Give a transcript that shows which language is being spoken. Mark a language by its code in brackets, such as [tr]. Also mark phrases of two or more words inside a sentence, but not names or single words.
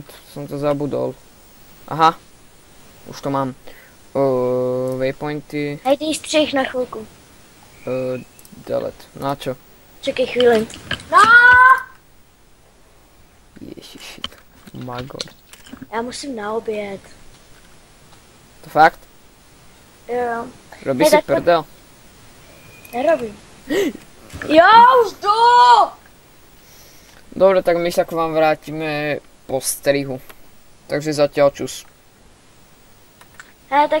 [sk] Jsem to zabudol. Aha. Už to mám. Waypointy. [cs] Hej, ty střih na chvilku. [sk] Delete. Na čo? [cs] Čekej chvíli. No! Ježiši. Magor. Já musím na oběd. To fakt? Jo. [sk] Robí si prdel? Nerobím. [cs] Jo, už jdu! [sk] Dobre, tak my sa k vám vrátime po strihu. Takže zatiaľ čus. Tak